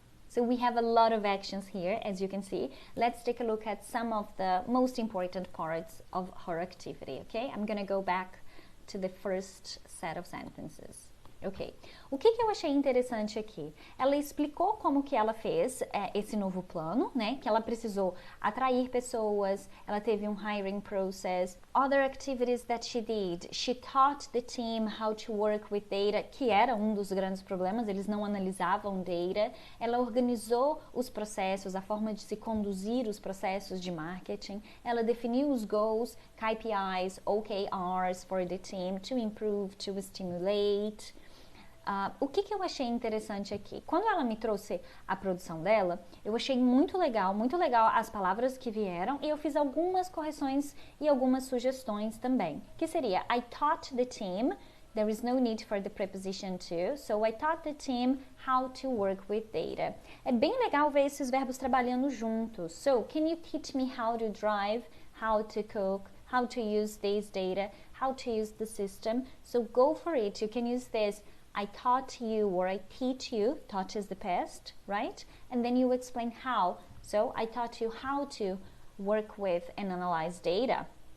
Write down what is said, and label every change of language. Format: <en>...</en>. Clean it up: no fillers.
<en>So we have a lot of actions here, as you can see. Let's take a look at some of the most important parts of her activity, okay? I'm gonna go back to the first set of sentences. Ok.</en> <pt>O que eu achei interessante aqui? Ela explicou como que ela fez esse novo plano, né? Que ela precisou atrair pessoas, ela teve um hiring process.</pt> <en>Other activities that she did. She taught the team how to work with data,</en> <pt>que era um dos grandes problemas, eles não analisavam data. Ela organizou os processos, a forma de se conduzir os processos de marketing. Ela definiu os</pt> <en>goals, KPIs, OKRs for the team to improve, to stimulate.</en> <pt>O que eu achei interessante aqui? Quando ela me trouxe a produção dela, eu achei muito legal as palavras que vieram e eu fiz algumas correções e algumas sugestões também.</pt> <en>Que seria, I taught the team, there is no need for the preposition to, so I taught the team how to work with data.</en> <pt>É bem legal ver esses verbos trabalhando juntos.</pt> <en>So, can you teach me how to drive, how to cook, how to use this data, how to use the system? So, go for it. You can use this. I taught you or I teach you, taught is the past, right? And then you explain how. So I taught you how to work with and analyze data.</en>